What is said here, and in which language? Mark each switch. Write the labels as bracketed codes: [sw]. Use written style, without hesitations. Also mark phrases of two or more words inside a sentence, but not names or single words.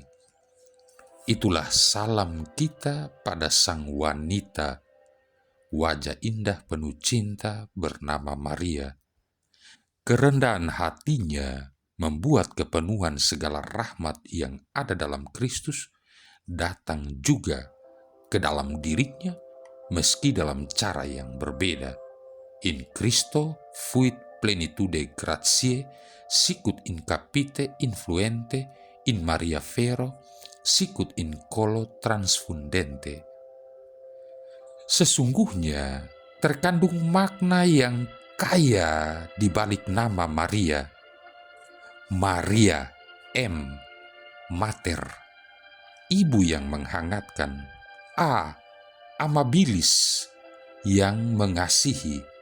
[id] Itulah salam kita pada sang wanita, wajah indah penuh cinta bernama Maria. Kerendahan hatinya membuat kepenuhan segala rahmat yang ada dalam Kristus datang juga ke dalam dirinya, meski dalam cara yang berbeda. [la] In Christo fuit plenitude gratiae, sicut in capite influente, in Maria vero, sicut in colo transfundente. [id] Sesungguhnya terkandung makna yang kaya di balik nama Maria. Maria, Mater, ibu yang menghangatkan. Amabilis, yang mengasihi.